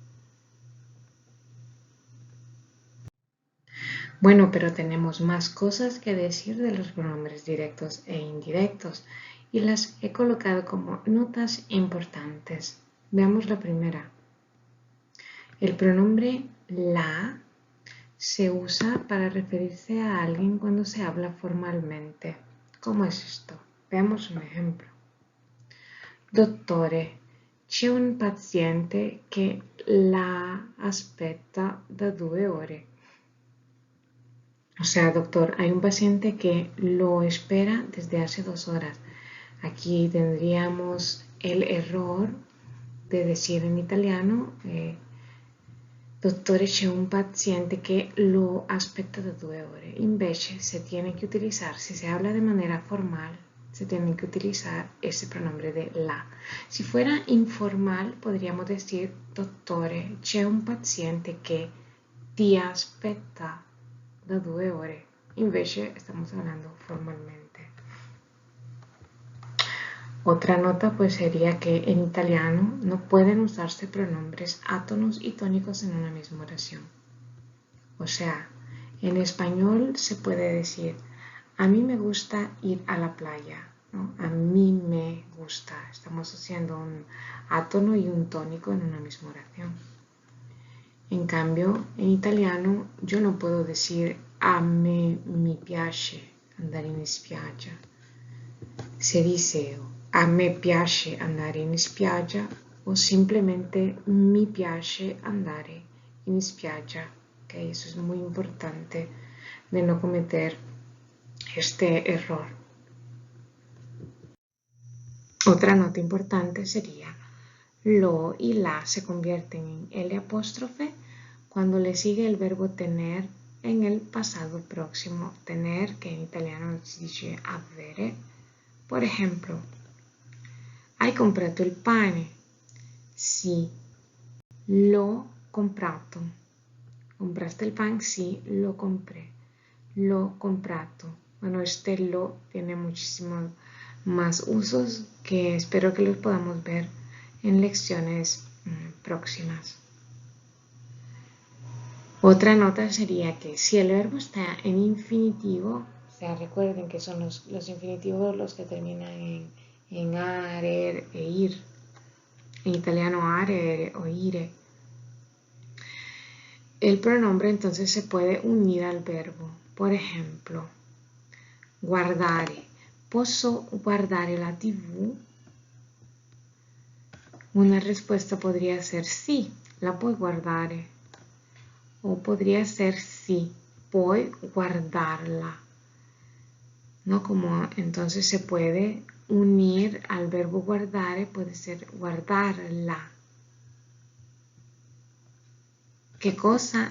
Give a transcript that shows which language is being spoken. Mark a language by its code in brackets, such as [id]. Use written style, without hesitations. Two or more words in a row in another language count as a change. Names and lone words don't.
[es] Bueno, pero tenemos más cosas que decir de los pronombres directos e indirectos y las he colocado como notas importantes. Veamos la primera. El pronombre la se usa para referirse a alguien cuando se habla formalmente. ¿Cómo es esto? Veamos un ejemplo. [it] Dottore, c'è un paziente che la aspetta da 2 ore. [es] O sea, doctor, hay un paciente que lo espera desde hace 2 horas. Aquí tendríamos el error de decir en italiano, [it] dottore, c'è un paziente che lo aspetta da 2 ore. [es] Invece, se tiene que utilizar, si se habla de manera formal, se tiene que utilizar ese pronombre de la. Si fuera informal, podríamos decir, [it] dottore, c'è un paziente che ti aspetta da 2 ore. [es] Invece estamos hablando formalmente. Otra nota pues sería que en italiano no pueden usarse pronombres átonos y tónicos en una misma oración. O sea, en español se puede decir a mí me gusta ir a la playa, ¿no? A mí me gusta. Estamos haciendo un átono y un tónico en una misma oración. En cambio, en italiano yo no puedo decir [it] a me mi piace andare in spiaggia. [es] Se dice [it] a me piace andare in spiaggia [es] o simplemente [it] mi piace andare in spiaggia. [es] Okay, eso es muy importante de no cometer este error. Otra nota importante sería lo y la se convierten en L apóstrofe cuando le sigue el verbo tener en el pasado próximo. Tener, que en italiano [it] si dice avere. [es] Por ejemplo, [it] hai comprato il pane? Sì, l'ho comprato. [es] ¿Compraste el pan? Sí, lo compré. [it] Lo comprato. [es] Bueno, este lo tiene muchísimos más usos que espero que los podamos ver en lecciones próximas. Otra nota sería que si el verbo está en infinitivo, o sea, recuerden que son los infinitivos los que terminan en are e ir. En italiano are o ire. El pronombre entonces se puede unir al verbo. Por ejemplo, guardare. [it] ¿Posso guardare la TV? [es] Una respuesta podría ser sí, [it] la puoi guardare. [es] O podría ser sí, [it] puoi guardarla. [es] ¿No? Como entonces se puede unir al verbo guardare, puede ser guardarla. ¿Qué cosa?